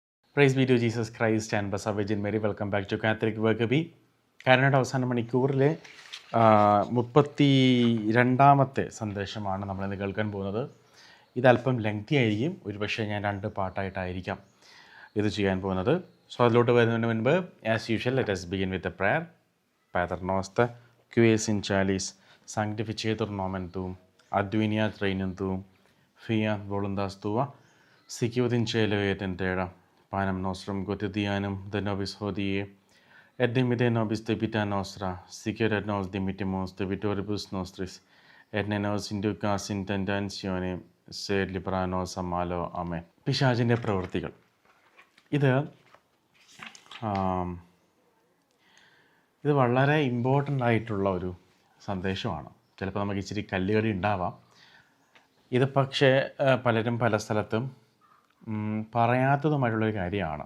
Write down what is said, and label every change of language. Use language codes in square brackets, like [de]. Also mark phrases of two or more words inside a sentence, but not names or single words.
[en] Praise be to Jesus Christ and Blessed Virgin Mary. Welcome back to Catholic workaby. [ml] കാനഡയുടെ അവസാന മണിക്കൂറിലെ 32ാമത്തെ സന്ദേശമാണ് നമ്മളിന്ന് കേൾക്കാൻ പോകുന്നത്. ഇതല്പം ലെങ്തി ആയിരിക്കും, ഒരുപക്ഷെ ഞാൻ 2 പാർട്ടായിട്ടായിരിക്കാം ഇത് ചെയ്യാൻ പോകുന്നത്. [en] സോ [ml] അതിലോട്ട് വരുന്നതിന് മുൻപ് [en] as usual let us begin with a prayer. [la] Pater noster, qui es in calis, sanctificetur nomen tuum, adveniat regnum tuum, fiat voluntas tua, sicut in cielo et in terra. Panem nostrum quotidianum de nobis hodie, et dimite nobis debita nostra, sicut et nos dimittimus debitoribus nostris, et ne nos inducas in tentationem, sed libera nos a malo. [ml] Amen. പിശാചിൻ്റെ പ്രവൃത്തികൾ. ഇത് വളരെ ഇമ്പോർട്ടൻ്റ് ആയിട്ടുള്ള ഒരു സന്ദേശമാണ്. ചിലപ്പോൾ നമുക്ക് ഇച്ചിരി കല്ലുകടി ഉണ്ടാവാം. ഇത് പക്ഷേ പലരും പല സ്ഥലത്തും പറയാത്തതുമായിട്ടുള്ളൊരു കാര്യമാണ്.